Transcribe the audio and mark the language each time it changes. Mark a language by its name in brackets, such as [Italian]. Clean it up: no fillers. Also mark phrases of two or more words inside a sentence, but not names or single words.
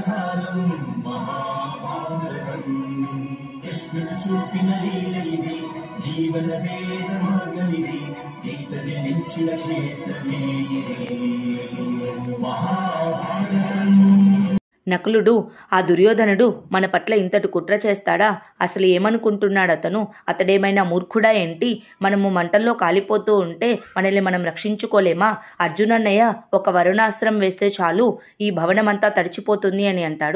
[Telugu] సారం మహాభారతం కృష్ణ చూపిన లీలయిదే జీవన వేద మార్గమిదే గీత జనించిన క్షేత్రమే మహాభారతం. నకులుడు, ఆ దుర్యోధనుడు మన పట్ల ఇంతటి కుట్ర చేస్తాడా? అసలు ఏమనుకుంటున్నాడు అతను? అతడేమైనా మూర్ఖుడా ఏంటి? మనము మంటల్లో కాలిపోతూ ఉంటే మనల్ని మనం రక్షించుకోలేమా? అర్జునన్నయ్య ఒక వరుణాస్త్రం వేస్తే చాలు, ఈ భవనమంతా తడిచిపోతుంది అని అంటాడు.